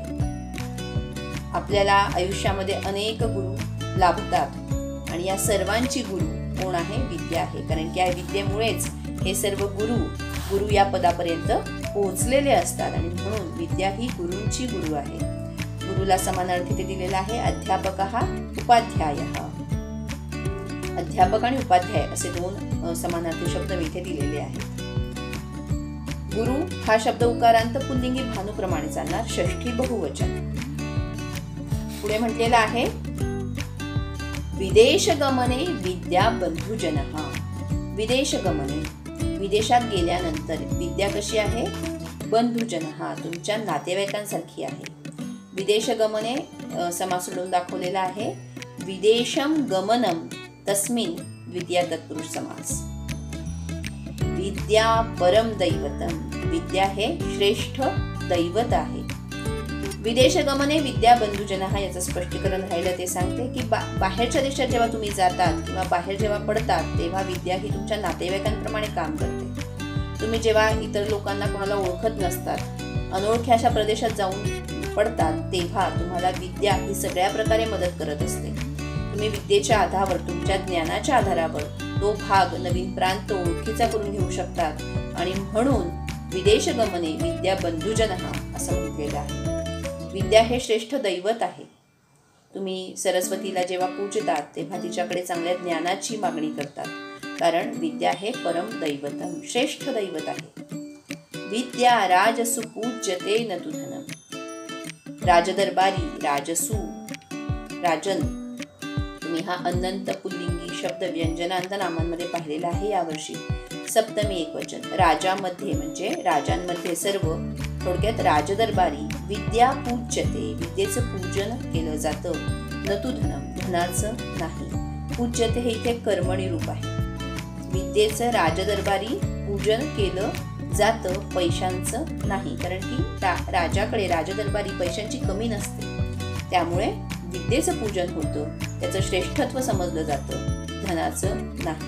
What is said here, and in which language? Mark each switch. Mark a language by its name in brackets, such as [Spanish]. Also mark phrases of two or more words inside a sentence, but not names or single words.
[Marathi] आपल्याला आयुष्यामध्ये अनेक गुरु लाभतात आणि या सर्वांची गुरु कोण आहे, विद्या आहे. कारण की या विद्येमुळेच हे सर्व गुरु या पदापर्यंत पोहोचलेले असतात. आणि म्हणून विद्या ही गुरूंची गुरु आहे. गुरुला समानार्थी ते दिलेला आहे, [Sanskrit] अध्यापकः उपाध्यायः. [Marathi] अध्यापक आणि उपाध्याय असे 2 समानार्थी शब्द इथे दिलेले आहेत. गुरु हा शब्द उकारांत पुल्लिंगी भानूप्रमाणे चालणार, षष्ठी बहुवचन. पुढे म्हटलेलं आहे, [Sanskrit] विदेश गमने विद्या बंधुजनः. विदेश गमने, [Marathi] विदेशात गेल्यानंतर विद्या कशी आहे, बंधुजनः, तुमच्या नातेवाईकांसारखी आहे. [Sanskrit] विदेश गमने [Marathi] समास सोडून दाखवलेला आहे, [Sanskrit] विदेशम गमनम तस्मिन द्वितीय तत्पुरुष समास. विद्या परम दैवतम. [Marathi] विद्या हे श्रेष्ठ दैवत आहे. [Sanskrit] विदेश गमने विद्या बंधुजनः [Marathi] याचं स्पष्टीकरण राहिलं ते सांगते की बाहेरच्या देशात जेव्हा तुम्ही जातात किंवा बाहेर जेव्हा पडतात तेव्हा विद्या ही तुमच्या नातेवाईकांप्रमाणे काम करते. तुम्ही जेव्हा इतर लोकांना कोणाला ओळखत नसतात, अनोळख्या अशा प्रदेशात जाऊन पडतात, तेव्हा तुम्हाला विद्या ही सगळ्या प्रकारे मदत करत असते. तुम्ही विद्येच्या आधारावर, तुमच्या ज्ञानाच्या आधारावर तो भाग, नवीन प्रांत ओळखीचा करून घेऊ शकतात. आणि म्हणून [Sanskrit] विदेश गमने विद्या बंधुजनः [Marathi] असं म्हटलेलं आहे. विद्या हे श्रेष्ठ दैवत आहे. तुम्ही सरस्वतीला जेव्हा पूजतात तेव्हा तिच्याकडे चांगल्या ज्ञानाची मागणी करतात, कारण विद्या हे [Sanskrit] परम दैवतम, [Marathi] श्रेष्ठ दैवत आहे. [Sanskrit] विद्या राजसु पूज्यते न तु धनम. [Marathi] राजदरबारी, राजसू, राजन, तुम्ही हा अनंत पुल्लिंगी शब्द व्यंजनांत नामांमध्ये पाहिलेला आहे. यावर्षी सप्तमी एकवचन. राजामध्ये म्हणजे राजांमध्ये सर्व, थोडक्यात राजदरबारी. [Sanskrit] विद्या पूज्यते, [Marathi] विद्येचं पूजन केलं जातं. [Sanskrit] न तु धनम, [Marathi] धनाचं नाही. पूज्यते हे इथे कर्मणी रूप आहे. विद्येचं राजदरबारी पूजन केलं जातं, पैशांचं नाही. कारण की राजाकडे राजदरबारी पैशांची कमी नसते, त्यामुळे विद्येचं पूजन होतं, त्याचं श्रेष्ठत्व समजलं जातं, धनाचं नाही.